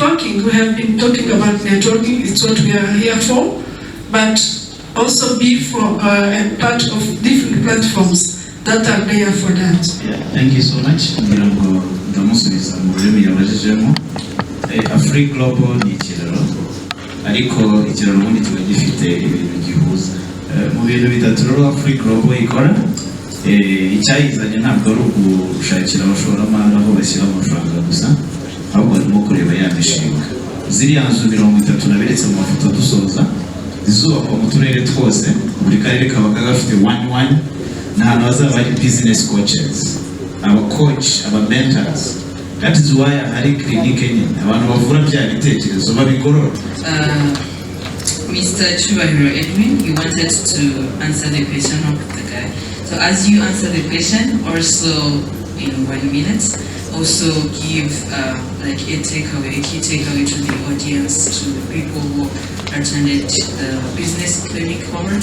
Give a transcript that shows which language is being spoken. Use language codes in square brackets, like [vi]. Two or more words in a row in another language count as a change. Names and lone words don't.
[en] We have been talking about networking, it's what we are here for, but also be for a part of different platforms that are there for that. Yeah, thank you so much. [rw] AFRI-GLOBAL ni ikiraro, ariko ikiraro ubundi kiba gifite ibintu gihuza. Mu bintu bitatu rero AFRI-GLOBAL ikora, icyayizanye ntabwo ari ugushakira abashoramari aho bashyira amafaranga gusa, ahubwo barimo kureba ya mishinga. Ziriya nzu 30 naberetse mu mafoto dusoza, zizubakwa mu turere twose, buri karere kaba gafite 1-1, n'ahantu hazaba hari [en] business coaches, [rw] aba coach, aba mentors. [en] That is why [rw] hari clinic enye abantu bavura bya bitekerezo babigorora. [en] Mr. Chubahiro Edwin, you wanted to answer the question of the guy. So as you answer the question, also in 1 minute, also give like a key takeaway to the audience, to the people who attended the business clinic cohort.